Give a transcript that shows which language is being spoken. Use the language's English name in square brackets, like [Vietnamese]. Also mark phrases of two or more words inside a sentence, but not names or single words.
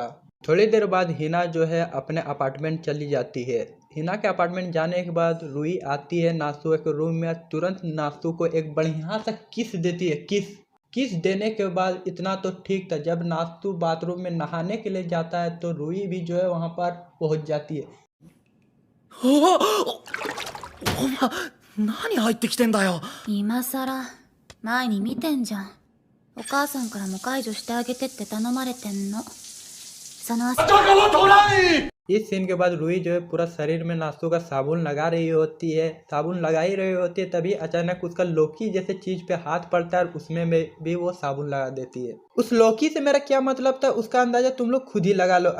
[Hindi] थोड़ी देर बाद हिना जो है अपने अपार्टमेंट चली जाती है। हिना के अपार्टमेंट जाने के बाद रुई आती है नासु के रूम में, तुरंत नासु को एक बढ़िया सा किस देती है। किस देने के बाद इतना तो ठीक था। जब नासु बाथरूम में नहाने के लिए जाता है तो रुई भी जो है वहां पर पहुंच जाती है। [Japanese] 何入ってきてんだよ。今さら前に見てんじゃん。お母さんからも解除してあげてって頼まれてんの。その [Hindi] इस सीन के बाद रुई जो है पूरा शरीर में नासु का साबुन लगा रही होती है। साबुन लगा ही रही होती है तभी अचानक उसका लौकी जैसे चीज पे हाथ पड़ता है और उसमें भी वो साबुन लगा देती है। उस लौकी से मेरा क्या मतलब था उसका अंदाजा तुम लोग खुद ही लगा लो।